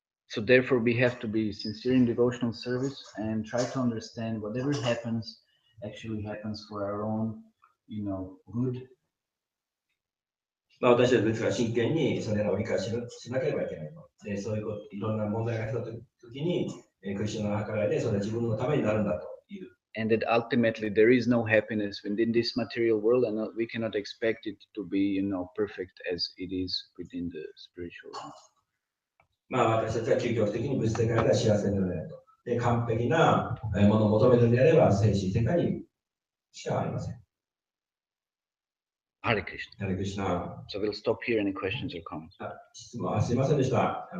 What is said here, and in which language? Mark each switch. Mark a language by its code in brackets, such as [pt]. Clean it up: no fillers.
[en] So therefore, we have to be sincere in devotional service and try to understand whatever happens actually happens for our own, good. [ja] まあ私たちですから真剣にそれらを理解しなければいけないと。で、そういうこと、いろんな問題が来たときに、クリシュナの計らいでそれは自分のためになるんだという。 [en] And that ultimately there is no happiness within this material world, and we cannot expect it to be, perfect as it is within the spiritual realm. [ja] まあ私たちは究極的に物質世界では幸せになれないと。で、完璧なものを求めるのであれば、精神世界にしかありません。 [en] Hare Krishna. Hare Krishna. So we'll stop here. Any questions or comments? [ja] 質問、すいませんでした。